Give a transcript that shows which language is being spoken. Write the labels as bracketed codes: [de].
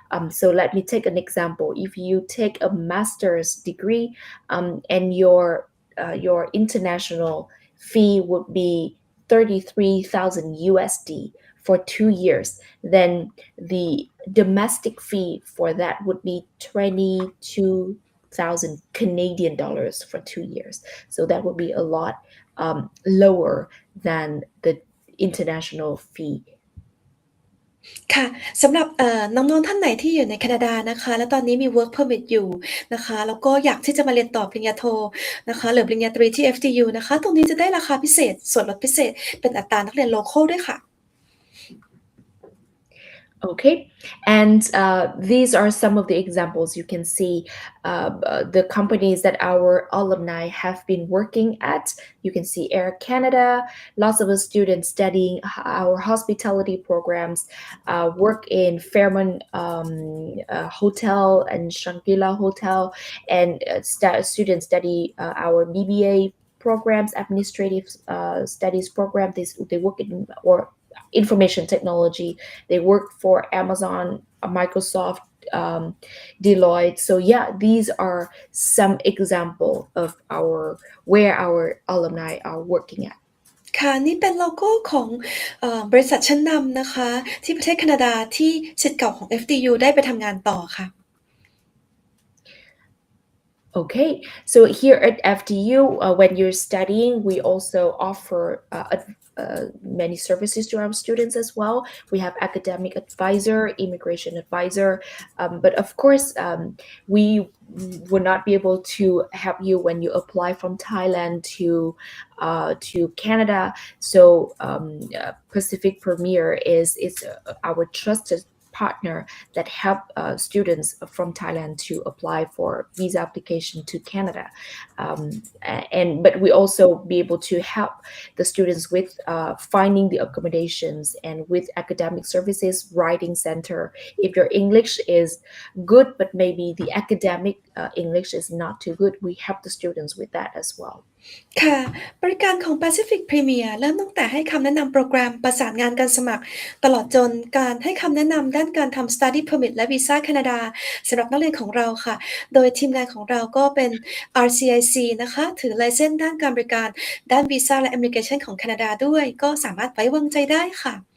[en] So let me take an example. If you take a master's degree and your international fee would be 33,000 USD for 2 years, then the domestic fee for that would be 22,000 Canadian dollars for 2 years. So that would be a lot lower than the international fee. [th] ค่ะสำหรับน้องๆท่านไหนที่อยู่ในแคนาดานะคะและตอนนี้มี Work Permit อยู่นะคะแล้วก็อยากที่จะมาเรียนต่อปริญญาโทนะคะหรือปริญญาตรีที่ FDU นะคะตรงนี้จะได้ราคาพิเศษส่วนลดพิเศษเป็นอัตรานักเรียน local ด้วยค่ะ [en] Okay, and these are some of the examples you can see the companies that our alumni have been working at. You can see Air Canada, lots of the students studying our hospitality programs, work in Fairmont Hotel and Shangri-La Hotel, and students study our BBA programs, administrative studies program. They work in or information technology. They work for Amazon, Microsoft, Deloitte. So yeah, these are some example of where our alumni are working at. [th] ค่ะนี่เป็นโลโก้ของบริษัทชั้นนำนะคะที่ประเทศแคนาดาที่ศิษย์เก่าของ FDU ได้ไปทำงานต่อค่ะ [en] Okay, so here at FDU, when you're studying, we also offer many services to our students as well. We have academic advisor, immigration advisor, but of course, we would not be able to help you when you apply from Thailand to Canada. So Pacific Premier is our trusted partner that help students from Thailand to apply for visa application to Canada, but we also be able to help the students with finding the accommodations and with academic services, writing center. If your English is good, but maybe the academic English is not too good, we help the students with that as well. [th] ค่ะบริการของ Pacific Premier เริ่มตั้งแต่ให้คำแนะนำโปรแกรมประสานงานการสมัครตลอดจนการให้คำแนะนำด้านการทำ Study Permit และวีซ่าแคนาดาสำหรับนักเรียนของเราค่ะโดยทีมงานของเราก็เป็น RCIC นะคะถือไลเซนส์ด้านการบริการด้านวีซ่าและ Immigration ของแคนาดาด้วยก็สามารถไว้วางใจได้ค่ะ